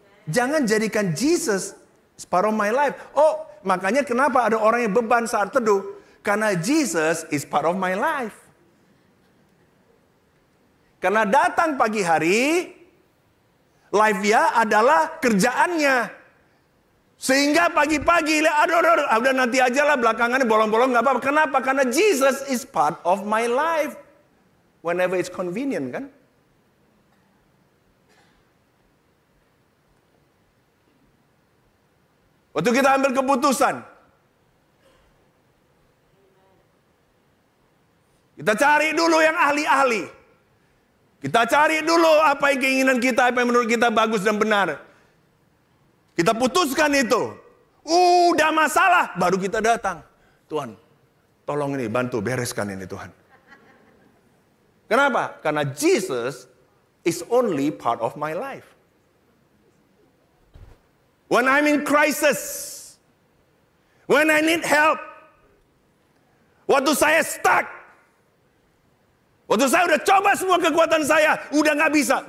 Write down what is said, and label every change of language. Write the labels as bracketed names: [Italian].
[Indonesian] Jangan jadikan [English] Jesus is part of my life. [Indonesian] Oh, makanya kenapa ada orang yang beban saat teduh? Karena [English] Jesus is part of my life. [Indonesian] Karena datang pagi hari, life-nya adalah kerjaannya. Sehingga pagi-pagi, aduh, udah nanti aja lah belakangannya bolong-bolong gak apa-apa. Kenapa? Karena [English] Jesus is part of my life. Whenever it's convenient kan. [Indonesian] Waktu kita ambil keputusan, Kita cari dulu yang ahli-ahli. Kita cari dulu apa yang keinginan kita, apa yang menurut kita bagus dan benar. Kita putuskan itu. Udah masalah, baru kita datang. Tuhan, tolong ini, bantu, bereskan ini Tuhan. Kenapa? Karena [English] Jesus is only part of my life. When I'm in crisis, when I need help, [Indonesian] waktu saya stuck, waktu saya udah coba semua kekuatan saya, udah gak bisa.